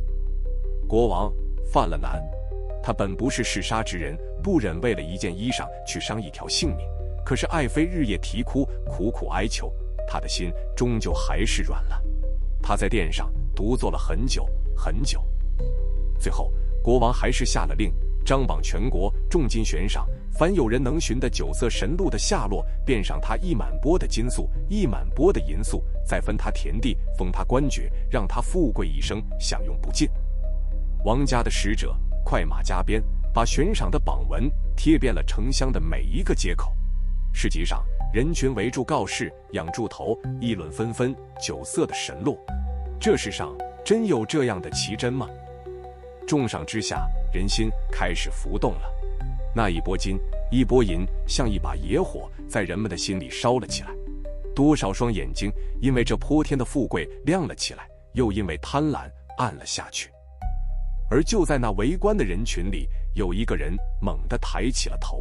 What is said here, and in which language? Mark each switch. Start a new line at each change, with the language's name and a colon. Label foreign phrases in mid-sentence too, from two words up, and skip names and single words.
Chinese: 國王犯了難，他本不是嗜殺之人，不忍為了一件衣裳去傷一條性命。可是愛妃日夜啼哭，苦苦哀求，他的心終究還是軟了。他在殿上獨坐了很久很久，最後國王還是下了令，張榜全國，重金懸賞，凡有人能尋的酒色神鹿的下落，便賞他1滿缽的金粟，1滿缽的銀粟，再分他田地，封他官爵，讓他富貴一生，享用不盡。王家的使者快馬加鞭，把懸賞的榜文貼遍了城鄉的每一個街口。市集上，人群圍住告示，仰住頭，議論紛紛。酒色的神鹿，這世上真有這樣的奇珍嗎？重賞之下，人心開始浮動了。那一波金，一波銀，像一把野火，在人們的心裡燒了起來。多少雙眼睛因為這潑天的富貴亮了起來，又因為貪婪暗了下去。而就在那圍觀的人群裡，有一個人猛地抬起了頭。